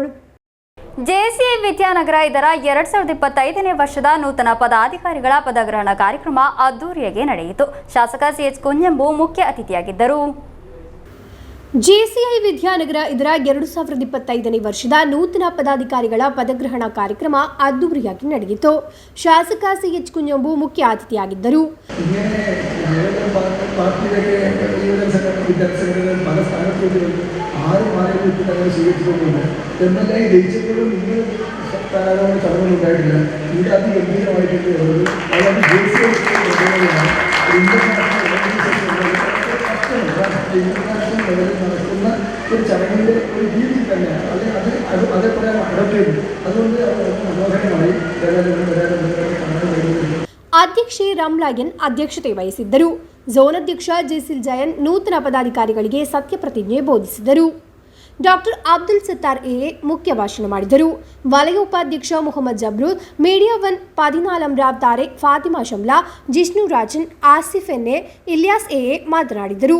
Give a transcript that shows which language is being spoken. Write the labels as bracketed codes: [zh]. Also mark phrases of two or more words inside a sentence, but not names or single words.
[kn] ಜೆಸಿಐ ವಿದ್ಯಾನಗರ ಇದರ 2025ನೇ ವರ್ಷದ ನೂತನ ಪದಾಧಿಕಾರಿಗಳ ಪದಗ್ರಹಣ ಕಾರ್ಯಕ್ರಮ ಅದ್ದೂರಿಯಾಗಿ ನಡೆಯಿತು. ಶಾಸಕ ಸಿಎಚ್ ಕುಂಜಂಬು ಮುಖ್ಯ ಅತಿಥಿಯಾಗಿದ್ದರು. ಜೆಸಿಐ ವಿದ್ಯಾನಗರ ಇದರ 2025ನೇ ವರ್ಷದ ನೂತನ ಪದಾಧಿಕಾರಿಗಳ ಪದಗ್ರಹಣ ಕಾರ್ಯಕ್ರಮ ಅದ್ದೂರಿಯಾಗಿ ನಡೆಯಿತು. ಶಾಸಕ ಸಿಎಚ್ ಕುಂಜಂಬು ಮುಖ್ಯ ಅತಿಥಿಯಾಗಿದ್ದರು. [ml] പല സ്ഥാനത്തും 6 മാലയിട്ട് ഞങ്ങൾ സ്വീകരിച്ചിട്ടുണ്ട്. MLA ജയിച്ചപ്പോഴും ഇങ്ങനെ ചടങ്ങുകളുണ്ടായിട്ടില്ല. ഇവിടെ അതിഗംഭീരമായിട്ടുണ്ട്. അതായത് ദേശീയ [en] international level [ml] നടക്കുന്ന ഒരു ചടങ്ങിൻ്റെ ഒരു രീതി തന്നെയാണ്. അതേപോലെ അഡോപ്റ്റ് ചെയ്തു. അതുകൊണ്ട് മനോഹരമായി കാണാൻ കഴിയുന്നുണ്ട്. [kn] ಅಧ್ಯಕ್ಷೆ ರಾಮ್ಲಾಯನ್ ಅಧ್ಯಕ್ಷತೆ ವಹಿಸಿದ್ದರು. ಝೋನ್ ಅಧ್ಯಕ್ಷ ಜೆಸಿಲ್ ಜಯನ್ ನೂತನ ಪದಾಧಿಕಾರಿಗಳಿಗೆ ಸತ್ಯಪ್ರತಿಜ್ಞೆ ಬೋಧಿಸಿದರು. ಡಾಕ್ಟರ್ ಅಬ್ದುಲ್ ಸತ್ತಾರ್ ಎಎ ಮುಖ್ಯ ಭಾಷಣ ಮಾಡಿದರು. ವಲಯ ಉಪಾಧ್ಯಕ್ಷ ಮೊಹಮ್ಮದ್ ಜಬ್ರೂಲ್, ಮೀಡಿಯಾ ಒನ್ ಪಾದಿನಾಲಂ ರಾವ್ ತಾರೆ, ಫಾತಿಮಾ ಶಮ್ಲಾ, ಜಿಷ್ಣು ರಾಜನ್, ಆಸಿಫ್ ಎನ್ಎ, ಇಲಿಯಾಸ್ ಎಎ ಮಾತನಾಡಿದರು.